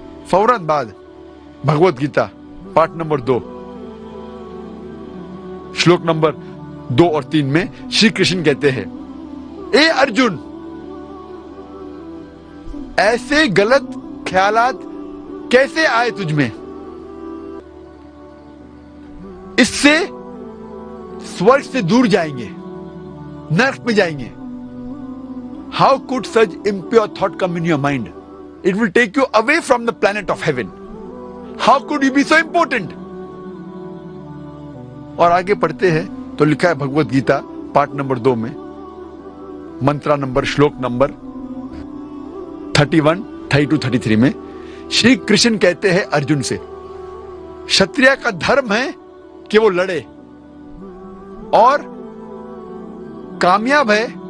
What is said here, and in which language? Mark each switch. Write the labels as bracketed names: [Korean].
[Hindi] फौरन बाद भगवत गीता पाठ नंबर 2 श्लोक नंबर 2 और 3 में श्री कृष्ण कहते हैं, ए अर्जुन, ऐसे गलत ख्यालात कैसे आए तुझ में? इससे स्वर्ग से दूर जाएंगे, नरक में जाएंगे. [English] How could such impure thought come in your mind? It will take you away from the planet of heaven. How could you be so important? [Hindi] और आगे पढ़ते हैं तो लिखा है भगवत गीता पाठ नंबर 2 में मंत्रा नंबर श्लोक नंबर 31, 32, 33 में श्री कृष्ण कहते हैं अर्जुन से, क्षत्रिय का धर्म है कि वो लड़े और कामयाब है.